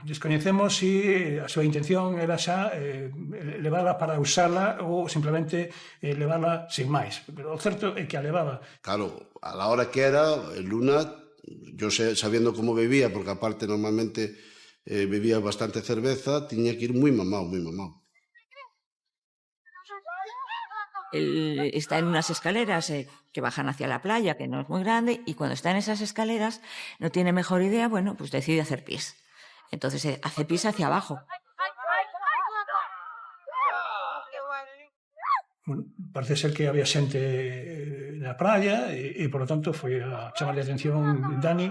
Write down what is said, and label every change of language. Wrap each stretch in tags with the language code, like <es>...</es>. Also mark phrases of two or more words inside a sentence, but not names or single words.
<gl>Descoñecemos se a súa intención era xa levala para usala ou simplemente levala sin máis. Pero o certo é que a levaba.</gl> <es>Claro, a la hora que era, Luna, yo sabiendo como bebía, porque aparte normalmente bebía bastante cerveza,</es> <gl>tiña que ir moi mamao,</gl> <es>moi mamao. Él está en unas escaleras que bajan hacia la playa, que no es muy grande, y cuando está en esas escaleras no tiene mejor idea, bueno, pues decide hacer pis. Entonces hace pis hacia abajo.</es> <gl>Bueno, parece ser que había xente na playa e,</gl> <es>por lo tanto,</es> <gl>foi a chamarle a atención Dani.</gl>